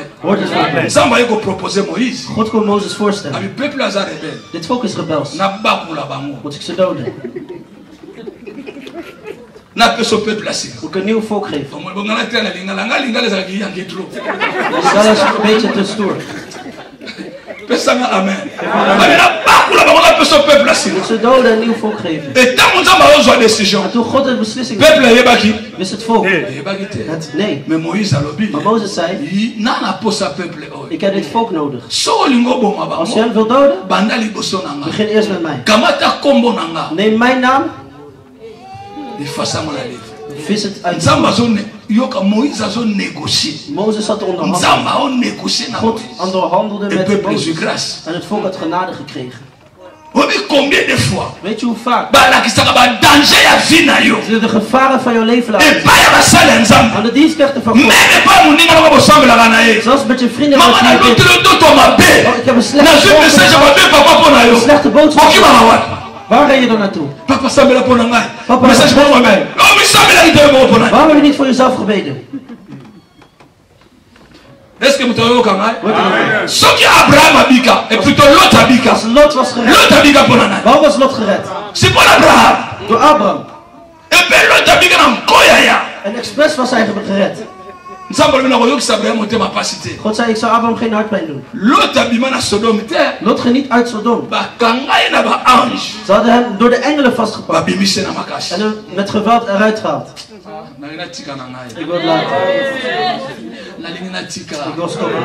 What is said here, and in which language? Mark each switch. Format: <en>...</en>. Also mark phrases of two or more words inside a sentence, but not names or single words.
<nl>hoort het van mij.</nl> <ln>Nzambe aye kopropose Moïse.</ln> <nl>God kon Mozes voorstellen.</nl> <ln>Abi peuple aza rebelle.</ln> <nl>Dit volk is rebels.</nl> <ln>Nabakula bango.</ln> <nl>Moet ik ze doden?</nl> <ln>Napesa peuple asika.</ln> <nl>Moet ik een nieuw volk geven?</nl> <ln>Bongana te na lingala. Nga lingala ezalaki yangi trop.</ln> <nl>Dat is een beetje te stoer.</nl> <ln>Pesanga amen. Abi nabakula bango napesa peuple asika.</ln> <nl>Moet ze doden en een nieuw volk geven.</nl> <ln>Et ntango Nzambe azozwa décision.</ln> <nl>En toen God een beslissing</nl> <ln>Peuple ayebaki.</ln> <nl>wist het volk.</nl> <ln>Ayebaki te.</ln> <nl>Nee.</nl> <ln>Mais Moïse alobi.</ln> <nl>Maar Mozes zei,</nl> <ln>Nana posa peuple oyo.</ln> <nl>ik heb dit volk nodig.</nl> <ln>So olingo boma</ln> <nl>Als je</nl> <ln>bango.</ln> <nl>hen wil doden,</nl> <ln>Banda liboso na nga.</ln> <nl>begin eerst met mij.</nl> <ln>Kamata kombo na nga.</ln> <nl>Neem mijn naam,</nl> <ln>Efasa mo na livre.</ln> <nl>vis het uit.</nl> <ln>Nzambe yoka Moïse azo négocier.</ln> <nl>Mozes zat te onderhandelen.</nl> <ln>Nzambe ao négocier na</ln> <nl>God</nl> <ln>Moïse.</ln> <nl>onderhandelde</nl> <fr>Le</fr> <nl>met</nl> <fr>peuple</fr> <nl>Mozes.</nl> <fr>reçut grâce.</fr> <nl>En het volk had genade gekregen.</nl> <fr>Obi combien de fois</fr> <nl>Weet je hoe vaak</nl> <ln>balakisaka badanger ya vie na yo</ln> <nl>ze de gevaren van jouw leven laten zien?</nl> <ln>epai ya basali ya Nzambe</ln> <nl>Aan de dienstknechten van God.</nl> <ln>meme epai moninga noko bosambelaka na ye</ln> <nl>Zelfs met je vrienden</nl> <ln>mama</ln> <nl>wat je niet</nl> <ln>naloteli ototo mabe</ln> <nl>ik heb een slechte</nl> <ln>nazwi message ya mabe papa mpo na yo</ln> <nl>slechte boodschap.</nl> <ln>okimaka wapi</ln> <nl>Waar ga je dan naartoe?</nl> <ln>papa sambela mpo na ngai</ln> <nl>Papa,</nl> <ln>message moko mabe misambelaki te yo moko mpo na ye</ln> <nl>Waarom heb je niet voor jezelf gebeden?</nl> <fr>est ce que</fr> <ln>moto oyoka ngai</ln> <nl>Hoort u nog?</nl> <ln>soki abraham abika</ln> <fr>et plutôt</fr> <ln>lot abika</ln> <nl>Als Lot was gered.</nl> <ln>lot abika mpo na ngai</ln> <nl>Waarom was Lot gered?</nl> <ln>si mpo na abraham</ln> <nl>Door Abraham. epe lot abika na nkoya ya En expres was hij gered. God zei, ik zou Abraham geen hartpijn doen. Lot ging niet uit Sodom. Ze hadden hem door de engelen vastgepakt. En hem met geweld eruit gehaald. Ik wil het laten. Ik wil stoppen.</nl>